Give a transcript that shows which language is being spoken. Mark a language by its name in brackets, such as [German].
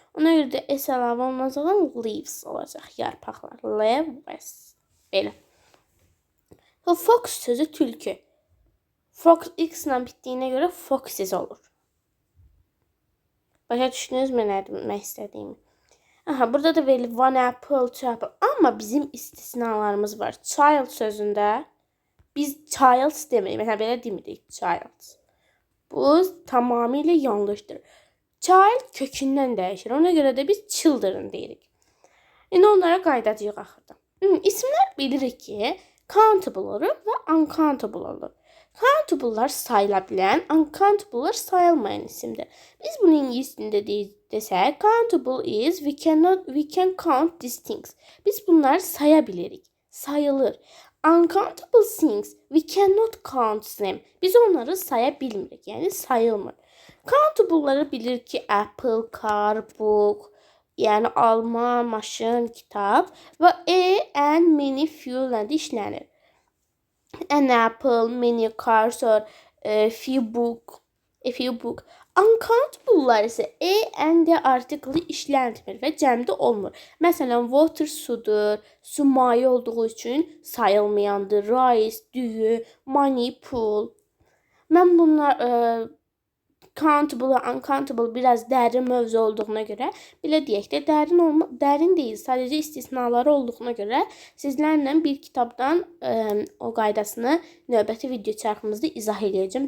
[Azerbaijani] Ona görə də s əlavə olunacaq, leaves olacaq, yarpaqlar. Leaves. Belə. Fox sözü tülkü. Fox x-la bitdiyinə görə foxes olur. Başa düşdünüzmü nə demək istədiyimi? Burada da verilir [English] one apple, two apple. [Azerbaijani] Amma bizim istisnalarımız var. Child sözündə biz child demirik. Məsələn, belə demirik, child. Bu tamamilə yanlışdır. Child kökündən dəyişir. Ona görə də biz children deyirik. İndi onlara qaydacıyıq axırda. İsimlər bilirik ki, countable olur və uncountable olur. Countable'lar sayıla bilən, uncountable'lar sayılmayan isimdir. Biz bunu ingiliscə desək, [English] countable is we can count these things. [Azerbaijani] Biz bunları saya bilirik, sayılır. [English] Uncountable things we cannot count them. [Azerbaijani] Biz onları saya bilmirik, yəni sayılmır. Countable'ları bilir ki, apple, car, book, yəni alma, maşın, kitab və [English] and many few [Azerbaijani] ilə də işlənir. [English] An apple, many cars or a few book. [Azerbaijani] Uncountable'lar isə and artiklı işlənmir və cəmdə olmur. Məsələn, water sudur, su maye olduğu üçün sayılmayandır. Rice, düyü, money, pool. Mən bunlar countable, uncountable biraz dərin mövzu olduğuna görə belə deyək də, dərin deyil, sadəcə istisnaları olduğuna görə sizlərlə bir kitabdan o qaydasını növbəti video çarxımızda izah edəcəm.